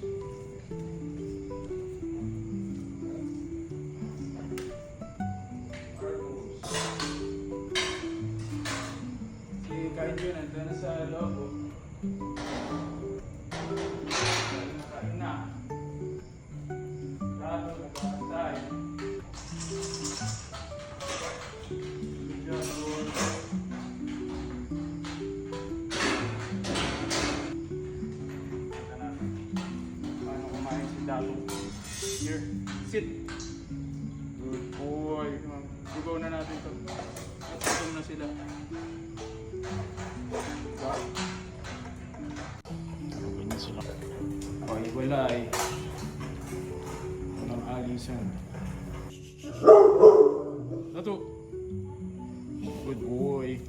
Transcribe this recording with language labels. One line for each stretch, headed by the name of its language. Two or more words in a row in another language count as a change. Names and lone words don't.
Filipino: Si Kaiju nandun na sa loob. Nakain na. Lalo nagkakantay.
English: Here, sit. Good boy.
Filipino: Lugaw na natin ito. At gutom na sila. Ganyan sila. Okay, wala eh. Walang alisan. Nato.
English: Good boy.